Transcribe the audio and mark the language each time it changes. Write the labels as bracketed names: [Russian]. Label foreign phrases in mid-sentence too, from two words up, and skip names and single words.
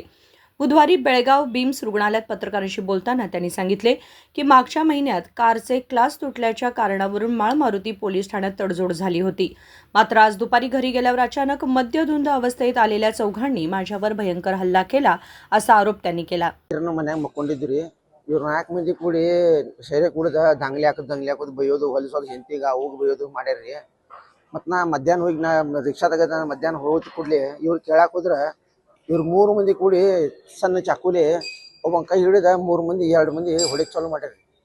[Marathi] बुधवारी बेळगाव बिम्स रुग्णालयात पत्रकारांशी बोलताना त्यांनी सांगितले की मागच्या महिन्यात कारचे ग्लास तुटल्याच्या कारणावरून माळमारुती पोलीस ठाण्यात तडजोड झाली होती. मात्र आज दुपारी घरी गेल्यावर अचानक मद्यधुंद अवस्थेत आलेल्या चौघांनी माझ्यावर भयंकर हल्ला केला, असा आरोप त्यांनी केला. [Kannada] ಇವ್ರು 4 ಮಂದಿ ಕೂಡಿ ಸೆರೆ ಕುಡಿದ ದಂಗ್ಲಿ ಹಾಕೋದು ಬೈಯೋದು ಹೊಲಿಸೋದು ಹೆಂಡತಿಗೆ ಹೋಗಿ ಬೈಯೋದು ಮಾಡ್ಯಾರ್ರಿ. ಮತ್ತು ನಾ ಮಧ್ಯಾಹ್ನ ಹೋಗಿ ರಿಕ್ಷಾದಾಗ ಮಧ್ಯಾಹ್ನ ಹೋಗಿ ಕೂಡಲೇ ಇವ್ರು ಕೇಳಕ್ಕೆ ಹೋದ್ರೆ ಇವ್ರು 3 ಮಂದಿ ಕೂಡಿ ಸಣ್ಣ ಚಾಕುಲಿ ಒಬ್ಬ ಕೈ ಹಿಡಿದ 3 ಮಂದಿ 2 ಮಂದಿ ಹೊಡಿಗೆ ಚಾಲು ಮಾಡ್ಯಾರ್ರಿ.